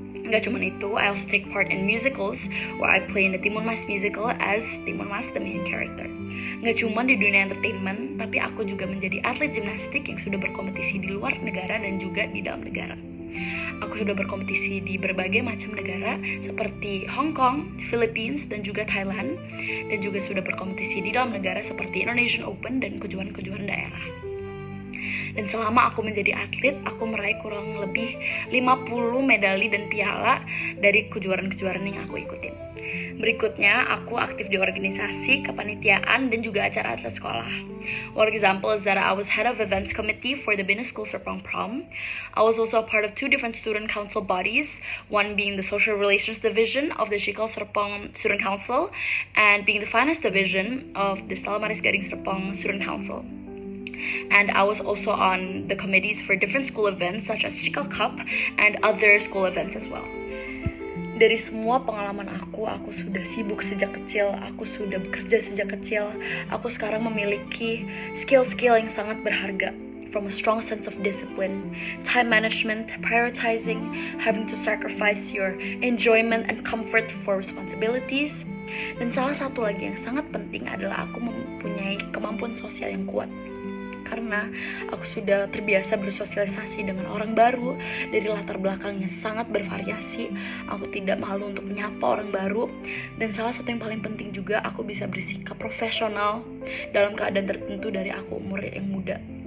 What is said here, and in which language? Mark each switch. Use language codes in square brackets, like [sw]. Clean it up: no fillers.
[id] Nggak cuma itu, [en] I also take part in musicals where I play in the Timun Mas musical as Timun Mas, the main character. [id] Nggak cuma di dunia entertainment, tapi aku juga menjadi atlet gimnastik yang sudah berkompetisi di luar negara dan juga di dalam negara. Aku sudah berkompetisi di berbagai macam negara seperti Hong Kong, Philippines, dan juga Thailand, dan juga sudah berkompetisi di dalam negara seperti Indonesian Open dan kejuaraan-kejuaraan daerah. Dan selama aku menjadi atlet, aku meraih kurang lebih 50 medali dan piala dari kejuaraan-kejuaraan yang aku ikutin. Berikutnya, aku aktif di organisasi, kepanitiaan, dan juga acara-acara sekolah. [en] One example is that I was head of events committee for the Business School Serpong Prom. I was also a part of two different student council bodies, one being the Social Relations Division of the Shikal Serpong Student Council, and being the Finance Division of the Stella Maris Gading Serpong Student Council. And I was also on the committees for different school events such as Shikal Cup and other school events as well. [id] Dari semua pengalaman aku sudah sibuk sejak kecil, aku sudah bekerja sejak kecil, aku sekarang memiliki skill-skill yang sangat berharga. [en] From a strong sense of discipline, time management, prioritizing, having to sacrifice your enjoyment and comfort for responsibilities. [id] Dan salah satu lagi yang sangat penting adalah aku mempunyai kemampuan sosial yang kuat. Karena aku sudah terbiasa bersosialisasi dengan orang baru dari latar belakang yang sangat bervariasi. Aku tidak malu untuk menyapa orang baru. Dan salah satu yang paling penting juga, aku bisa bersikap profesional dalam keadaan tertentu dari aku umur yang muda.